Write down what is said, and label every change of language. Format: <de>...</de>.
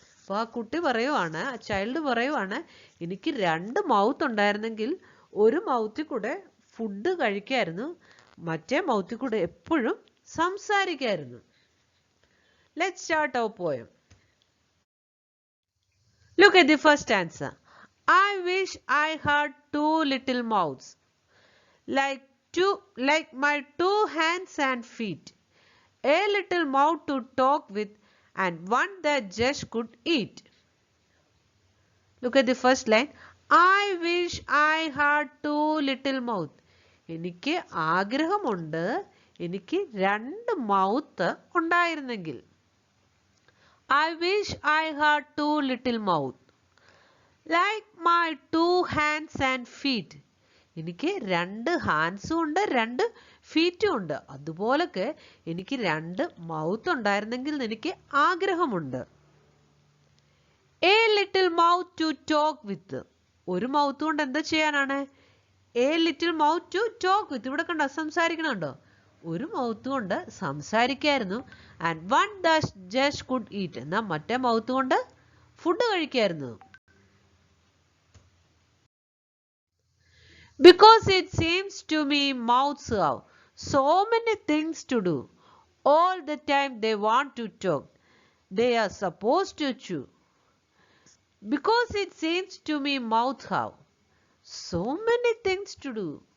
<ml>അപ്പോൾ ആ കുട്ടി പറയുവാണ്, ആ ചൈൽഡ് പറയുവാണ്, എനിക്ക് 2 മൗത്ത് ഉണ്ടായിരുന്നെങ്കിൽ ഒരു മൗത്തിൽ കൂടെ ഫുഡ് കഴിക്കായിരുന്നു, മറ്റേ മൗത്തിൽ കൂടെ എപ്പോഴും സംസാരിക്കായിരുന്നു.</ml> <en>Let's start our poem. Look at the first answer. I wish I had 2 little mouths, like my 2 hands and feet, a little mouth to talk with and one that just could eat. Look at the first line. I wish I had 2 little mouths.</en> <ml>എനിക്ക് ആഗ്രഹമുണ്ട്, എനിക്ക് 2 mouth ഉണ്ടായിരുന്നെങ്കിൽ.</ml> <en>I wish I had 2 little mouths. Like my 2 hands and feet.</en> <ml>എനിക്ക് 2 ഹാൻഡ്സും ഉണ്ട്, 2 ഫീറ്റും ഉണ്ട്. അതുപോലൊക്കെ എനിക്ക് 2 mouth ഉണ്ടായിരുന്നെങ്കിൽ എനിക്ക് ആഗ്രഹമുണ്ട്.</ml> <en>A little mouth to talk with.</en> <ml>ഒരു മൗത്ത് കൊണ്ട് എന്താ ചെയ്യാനാണ്?</ml> <en>A little mouth to talk with.</en> <ml>ഇവിടെ കണ്ടോ, സംസാരിക്കണുണ്ടോ? ഒരു മൗത്ത് കൊണ്ട് സംസാരിക്കായിരുന്നു.</ml> <en>And one just could eat.</en> <ml>എന്നാൽ മറ്റേ മൗത്ത് കൊണ്ട് food കഴിക്കായിരുന്നു.</ml> <en>Because it seems to me mouths have so many things to do. All the time they want to talk. They are supposed to chew. Because it seems to me mouths have so many things to do.</en>